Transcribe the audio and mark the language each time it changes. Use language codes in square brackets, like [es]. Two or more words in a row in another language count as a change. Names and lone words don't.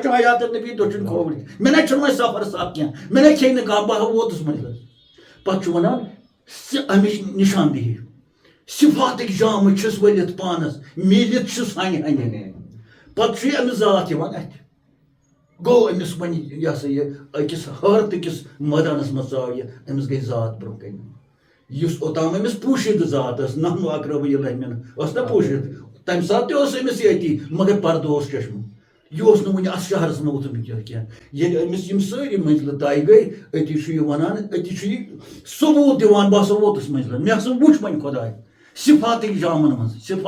[ks] چھُ [ar] حیات النبی [ks] تُہۍ چھُنہٕ کھووٕرۍ مےٚ نہ چھُنہٕ وۄنۍ سفر سکھ کینٛہہ مےٚ نہ کھیٚیہِ نہٕ کانٛہہ بہٕ ووتُس منٛزس پتہٕ چھُ وَنان اَمِچ نِشاندہی صِفاتٕکۍ جامہٕ چھِس ؤلِتھ پانس میٖلِتھ چھُس ہنہِ ہنہِ پتہٕ چھُ یہِ أمِس ذات یِوان اَتھِ گوٚو أمِس وۄنۍ یہِ ہسا یہِ أکِس حٲرتٕکِس مٲدانس منٛز ژاو یہِ أمِس گٔے ذات برونٛہہ کَنہِ یُس اوٚتام أمِس پوٗشِد ذات ٲس [ar] نحنو اقربُ الیہ مِن [ks] ٲس نہ پوٗشِد تَمہِ ساتہٕ تہِ اوس أمِس ییٚتی مگر پردٕ اوس چشمہٕ یہِ اوس نہٕ وُنہِ اَتھ شہرس منٛز ووتمُت کینٛہہ ییٚلہِ أمِس یِم سٲری منزلہٕ طے گٔے أتی چھُ یہِ وَنان أتی چھُ یہِ ثبوٗت دِوان بہٕ ہسا ووتُس منزلن مےٚ ہسا وُچھ وۄنۍ خۄداے صِفاتٕکۍ جامن منٛز